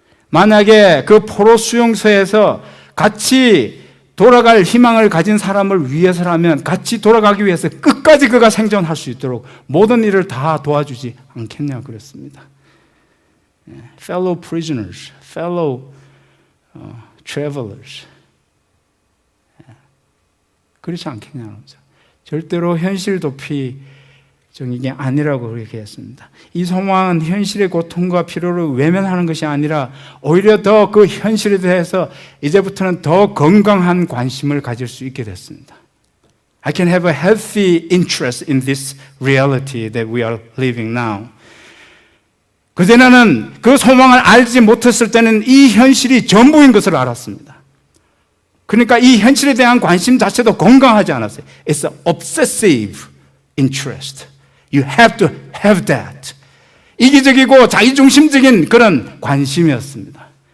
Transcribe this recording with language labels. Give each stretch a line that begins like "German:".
Korean: 만약에 그 포로 수용소에서 같이 돌아갈 희망을 가진 사람을 위해서라면 같이 돌아가기 위해서 끝까지 그가 생존할 수 있도록 모든 일을 다 도와주지 않겠냐 그랬습니다.
English: Fellow prisoners, fellow travelers.
Korean: 그렇지 않겠냐는 거죠. 절대로 현실 도피적인 게 아니라고 그렇게 했습니다. 이 소망은 현실의 고통과 피로를 외면하는 것이 아니라 오히려 더 그 현실에 대해서 이제부터는 더 건강한 관심을 가질 수 있게 됐습니다.
English: I can have a healthy interest in this reality that we are living now.
Korean: 그전에는 그 소망을 알지 못했을 때는 이 현실이 전부인 것을 알았습니다. 그러니까 이 현실에 대한 관심 자체도 건강하지 않았어요.
English: It's an obsessive interest. You have to have that.
Korean: 이기적이고 자기중심적인 그런 관심이었습니다.